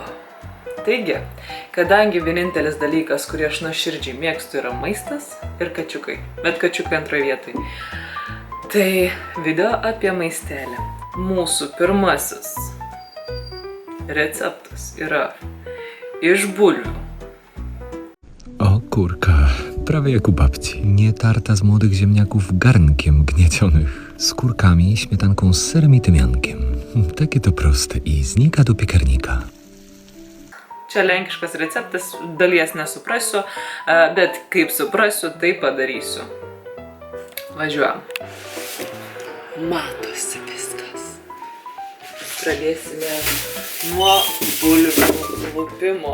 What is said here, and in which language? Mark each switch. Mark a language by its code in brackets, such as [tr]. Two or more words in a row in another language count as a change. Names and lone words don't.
[lt] Taigi, kadangi vienintelis dalykas, kurį aš nuoširdžiai mėgstu, yra maistas ir kačiukai, bet kačiukai antroje vietoj, tai video apie maistelį. Mūsų pirmasis receptas yra iš bulwiu. [pl] O kurka, prawie jak u babci. Nietarta z młodych ziemniaków garnkiem gniecionych, z kurkami, śmietanką z serem i tymiankiem. Takie to proste i znika do piekarnika. [lt] Čia lenkiškas receptas, dalies nesuprasiu, bet kaip suprasiu, tai padarysiu. Važiuojam. Matosi viskas. Pradėsime nuo bulvių lupimo.